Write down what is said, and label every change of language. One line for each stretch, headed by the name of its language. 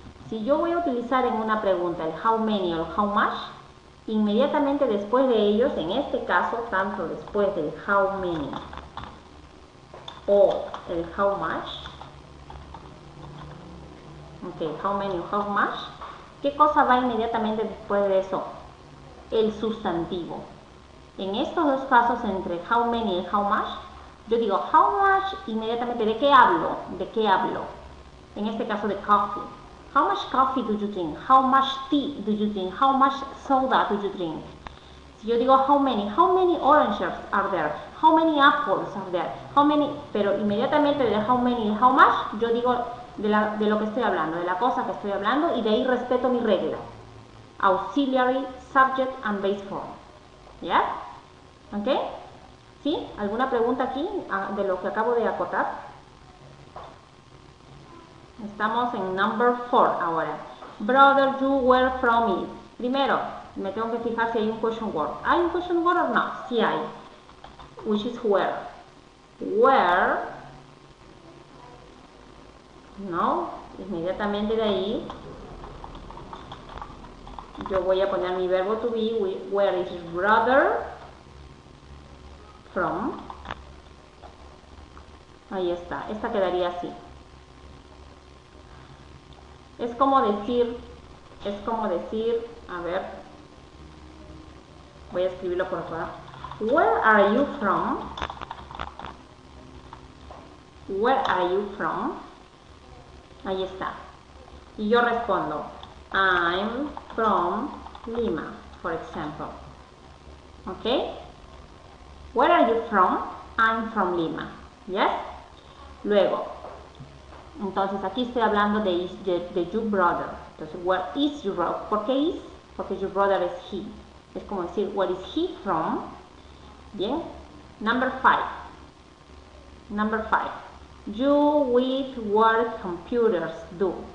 Spanish: Si yo voy a utilizar en una pregunta el how many o el how much, inmediatamente después de ellos, en este caso, tanto después del how many o el how much, ok, how many o how much, ¿qué cosa va inmediatamente después de eso? El sustantivo. En estos dos casos, entre how many y how much, yo digo how much, inmediatamente, ¿de qué hablo? ¿De qué hablo? En este caso de coffee.
English: How much coffee do you drink? How much tea do you drink? How much soda do you drink?
Spanish: Si yo digo
English: how many oranges are there? How many apples are there?
Spanish: How many, pero inmediatamente de how many y how much, yo digo de lo que estoy hablando, de la cosa que estoy hablando, y de ahí respeto mi regla.
English: Auxiliary, subject and base form.
Spanish: ¿Ya? ¿Ok? ¿Sí? ¿Alguna pregunta aquí de lo que acabo de acotar? Estamos en
English: number 4
Spanish: ahora.
English: Brother, you were from it.
Spanish: Primero, me tengo que fijar si hay un question word. ¿Hay un question word o no? Sí hay.
English: Which is where. Where.
Spanish: No. Inmediatamente de ahí yo voy a poner mi verbo to be.
English: Where is brother from.
Spanish: Ahí está. Esta quedaría así. Es como decir, a ver, voy a escribirlo por acá.
English: Where are you from? Where are you from?
Spanish: Ahí está. Y yo respondo,
English: I'm from Lima, for example. ¿Ok? Where are you from? I'm from Lima. Yes? Luego,
Spanish: Entonces aquí estoy hablando de
English: your brother. Entonces, where is your brother?
Spanish: ¿Por qué is? Porque
English: your brother
Spanish: es he. Es como decir,
English: where is he from? Bien. Number 5. Number 5. You with what computers do?